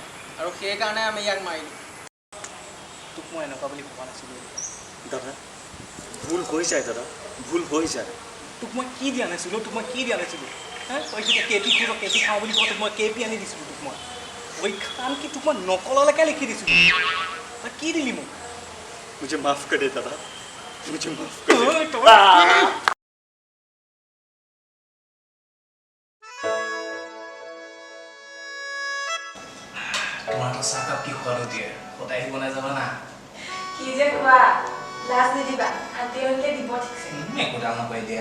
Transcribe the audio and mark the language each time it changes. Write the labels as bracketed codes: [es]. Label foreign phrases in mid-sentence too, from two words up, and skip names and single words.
[as] আৰু সেইকাৰণে আমি ইয়াক মাৰিলোঁ তোক মই এনেকুৱা বুলি ভবা নাছিলোঁ দাদা ভুল হৈ যায় দাদা ভুল হৈ যায় তোক মই কি দিয়া নাছিলোঁ হা তই যেতিয়া কেপি খাওঁ বুলি কওঁ তোক মই কেপি আনি দিছিলোঁ তোক মই পৰীক্ষা আনকি তোক মই নকললৈকে লিখি দিছিলোঁ তই কি দিলি মোক [hi] मुझे माफ कर दे दादा मुझे माफ कर दे [as] তোমাৰ তো চাহকাপ কি খোৱালো দিয়ে সদায় বনাই যাবা না কি যে খোৱা লাজ নিদিবা আন্টি হ'লে দিব ঠিকছে একো দাম নকৰি দিয়া